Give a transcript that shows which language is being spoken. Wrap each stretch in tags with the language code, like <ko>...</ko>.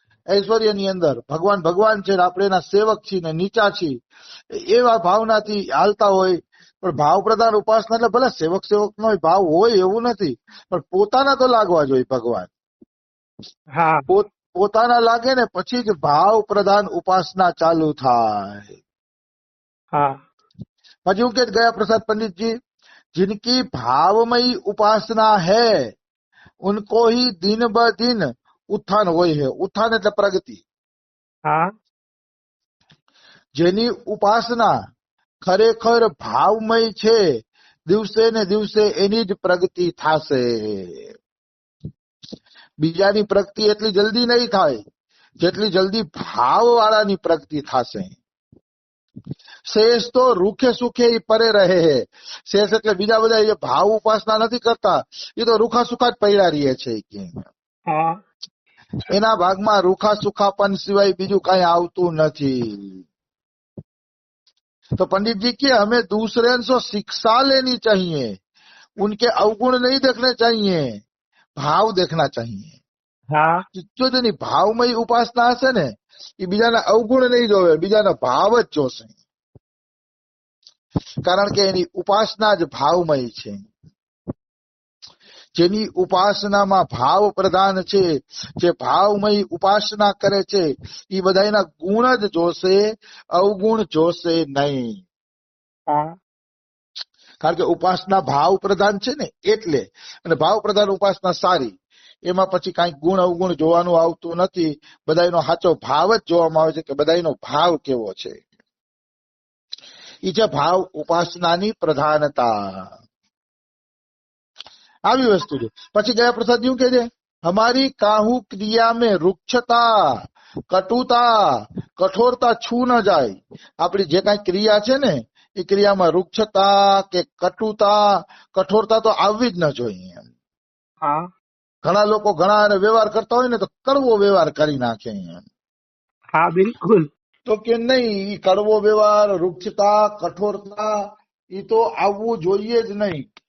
<gu>ઐશ્વર્યની અંદર ભગવાન ભગવાન છે, આપણે એના સેવક છીએ ને નીચા છીએ, એવા ભાવનાથી હાલતા હોય. પણ ભાવ પ્રધાન ઉપાસના એટલે ભલે સેવક નો ભાવ હોય એવું નથી, પણ પોતાના તો લાગવા જોઈએ. ભગવાન પોતાના લાગે ને પછી જ ભાવ પ્રધાન ઉપાસના ચાલુ થાય. પછી હું કે ગયા પ્રસાદ પંડિતજી,</gu> <hi>जिनकी भावमयी उपासना है उनको ही दिन ब दिन उत्थान</hi> <gu>હોય</gu> <hi>है.</hi> <gu>उत्थान એટલે પ્રગતિ. જેની ઉપાસના ખરેખર ભાવમય છે, દિવસે ને દિવસે એની જ પ્રગતિ થશે. બીજાની પ્રગતિ એટલી જલ્દી નહીં થાય જેટલી જલ્દી ભાવ વાળાની પ્રગતિ થશે.</gu> <hi>શેષ તો રૂખે સુખે પરે રહે હે.</hi> <gu>શેષ એટલે બીજા બધા જે ભાવ ઉપાસના નથી કરતા એ તો રૂખા સુખા જ પડ્યા રહીએ છે. એના ભાગમાં રૂખા સુખાપન સિવાય બીજું કઈ આવતું નથી.</gu> <hi>तो पंडित जी की हमें दूसरे से शिक्षा लेनी चाहिए, उनके अवगुण नहीं देखने चाहिए, भाव देखना चाहिए. जो</hi> <gu>જેની ભાવમય ઉપાસના હશે ને એ બીજાના અવગુણ નહીં જોવે, બીજાના ભાવ જ જોશે. કારણ કે એની ઉપાસના જ ભાવમય છે. જેની ઉપાસનામાં ભાવ પ્રધાન છે, જે ભાવમય ઉપાસના કરે છે, એ બધાના ગુણ જ જોશે, અવગુણ જોશે નહીં. હા કારણ કે ઉપાસના ભાવ પ્રધાન છે ને એટલે, અને ભાવ પ્રધાન ઉપાસના સારી, એમાં પછી કાંઈ ગુણ અવગુણ જોવાનું આવતું નથી. બધાનો સાચો ભાવ જ જોવામાં આવે છે કે બધાનો ભાવ કેવો છે. એ છે ભાવ ઉપાસનાની પ્રધાનતા. આવી વસ્તુ છે. પછી ગયા પ્રસાદ એવું કે છે,</gu> <hi>हमारी काहू क्रिया में रुक्षता कटुता कठोरता छू न</hi> <gu>જાય. આપણી જે કાંઈ ક્રિયા છે ને એ ક્રિયામાં રૂક્ષતા કે કટુતા કઠોરતા તો આવવી જ ન જોઈએ. હા ઘણા લોકો ઘણા વ્યવહાર કરતા હોય ને તો કડવો વ્યવહાર કરી નાખે. હા બિલકુલ. તો કે નહીં, ઈ કડવો વ્યવહાર, રૂક્ષતા, કઠોરતા એ તો આવવું જોઈએ જ નહીં.</gu>